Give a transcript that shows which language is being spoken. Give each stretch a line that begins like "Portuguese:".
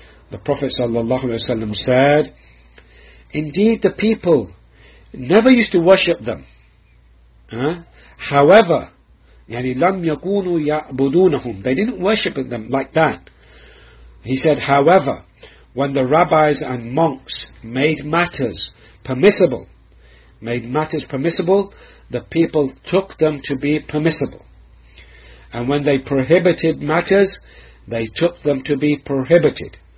English: The Prophet said, indeed, the people never used to worship them. However,
Arabic: يعني لم يكونوا يعبدونهم.
English: They didn't worship them like that. He said, however, when the rabbis and monks made matters permissible, the people took them to be permissible. And when they prohibited matters, they took them to be prohibited.